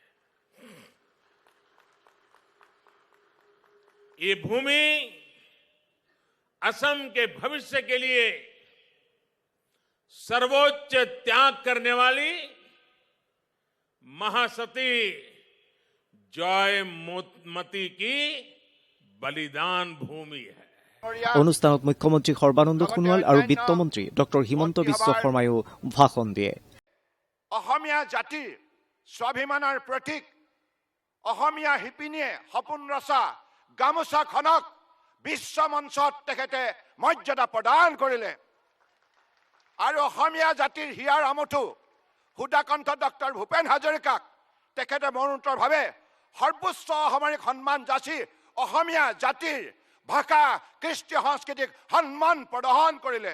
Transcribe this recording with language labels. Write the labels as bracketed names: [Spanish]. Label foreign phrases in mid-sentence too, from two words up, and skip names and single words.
[Hindi] ये भूमि असम के भविष्य के लिए सर्वोच्च त्याग करने वाली महासती जयमती की बलिदान भूमि है [Assamese] অনুষ্ঠানত মুখ্যমন্ত্ৰী সৰ্বানন্দ সোণোৱাল আৰু বিত্তমন্ত্ৰী ডক্টৰ হিমন্ত বিশ্ব শৰ্মায়ো ভাষণ দিয়ে অসমীয়া জাতিৰ স্বাভিমানৰ প্ৰতীক অসমীয়া শিপিনীয়ে সপোন ৰচা গামোচাখনক বিশ্ব মঞ্চত তেখেতে মৰ্যাদা প্ৰদান কৰিলে আৰু অসমীয়া জাতিৰ হিয়াৰ আমঠু সুধাকণ্ঠ ডক্টৰ ভূপেন হাজৰিকাক তেখেতে মৰণোত্তৰভাৱে সৰ্বোচ্চ অসামৰিক সন্মান যাচি অসমীয়া জাতিৰ ভাষা কৃষ্টি সংস্কৃতিক সন্মান প্ৰদান কৰিলে।